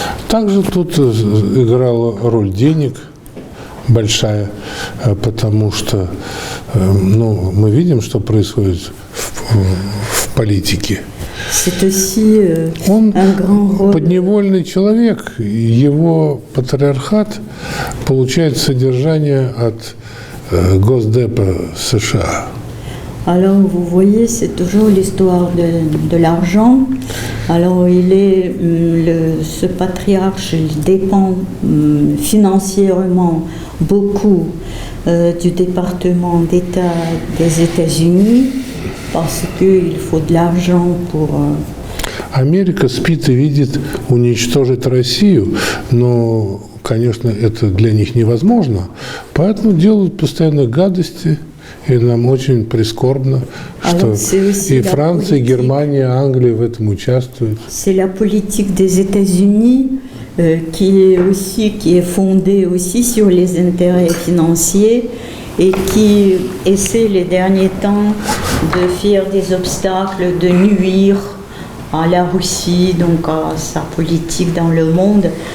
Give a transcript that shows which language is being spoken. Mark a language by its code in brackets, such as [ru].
[ru] Также тут играла роль денег большая, потому что мы видим, что происходит в политике. [fr] C'est aussi [ru] Он [fr] un grand rôle. [ru] подневольный человек, его патриархат получает содержание от Госдепа США. [fr] Alors, vous voyez, c'est toujours l'histoire de l'argent. Alors, ce patriarche, il dépend financièrement beaucoup du département d'État des États-Unis parce qu'il faut de l'argent pour... [ru] Америка спит и видит уничтожить Россию, но, конечно, это для них невозможно, поэтому делают постоянно гадости. И нам очень прискорбно, что и Франция, и Германия, и Англия в этом участвуют. [fr] C'est la politique des États-Unis qui est fondée aussi sur les intérêts financiers et qui essaie les derniers temps de faire des obstacles, de nuire à la Russie, donc à sa politique dans le monde.